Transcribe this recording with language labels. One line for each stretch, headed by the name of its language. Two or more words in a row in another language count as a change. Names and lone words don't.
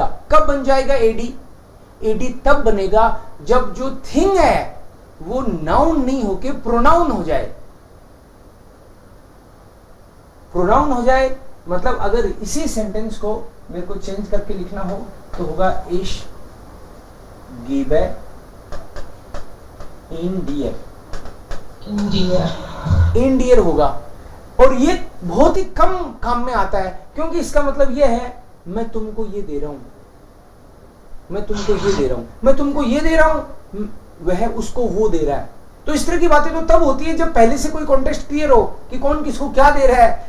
Hindi: कब बन जाएगा AD? AD तब बनेगा जब जो थिंग है वो नाउन नहीं होके प्रोनाउन हो जाए. प्रोनाउन हो जाए मतलब अगर इसी सेंटेंस को मेरे को चेंज करके लिखना हो तो होगा
German: ich gebe ihn dir. ihn dir
Hindi: होगा. और ये बहुत ही कम काम में आता है, क्योंकि इसका मतलब ये है मैं तुमको ये दे रहा हूं, मैं तुमको ये दे रहा हूं, मैं तुमको ये दे रहा हूं, वह उसको वो दे रहा है. तो इस तरह की बातें तो तब होती है जब पहले से कोई कॉन्टेक्स्ट क्लियर हो कि कौन किसको क्या दे रहा है.